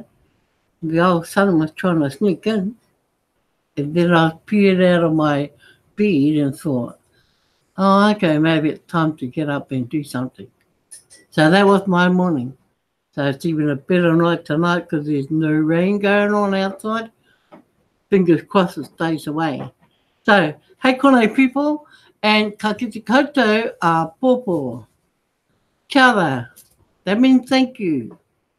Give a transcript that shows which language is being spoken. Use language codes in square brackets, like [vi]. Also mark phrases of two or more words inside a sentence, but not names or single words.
[en] The old sun was trying to sneak in, and then I peered out of my bed and thought, oh, okay, maybe it's time to get up and do something. So that was my morning. So it's even a better night tonight because there's no rain going on outside. Fingers crossed it stays away. So, [mi] hei konei [en] people, and [mi] ka kite koutou a pōpō. Kia ora. [en] That means thank you.